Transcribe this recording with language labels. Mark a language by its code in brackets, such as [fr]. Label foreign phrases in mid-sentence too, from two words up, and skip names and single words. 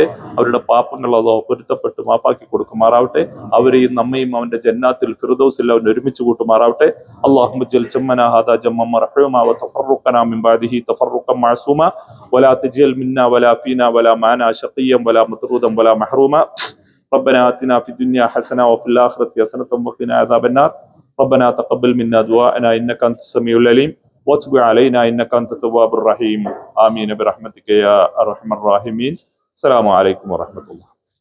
[ml] അവരുടെ പാപങ്ങൾ അള്ളാഹു പൊരുത്തപ്പെട്ട് മാപ്പാക്കി കൊടുക്കുമാറാവട്ടെ. അവരെയും നമ്മയും അവന്റെ ജന്നാത്തിൽ ഫിർദൗസിൽ അവൻ ഒരുമിച്ച് കൂട്ടുമാറാവട്ടെ. [ar] اللهم اجعل جمعنا هذا جمعا مرحوما وتفرقنا من بعده تفرقا معصوما ولا تجعل منا ولا فينا ولا معنا شقيا ولا مطرودا ولا محروما. ربنا آتنا في الدنيا حسنة وفي الآخرة حسنة وقنا عذاب النار. ربنا تقبل منا دعاءنا إنك أنت السميع العليم وتب علينا إنك أنت التواب الرحيم. آمين برحمتك يا أرحم الراحمين. السلام عليكم ورحمة الله.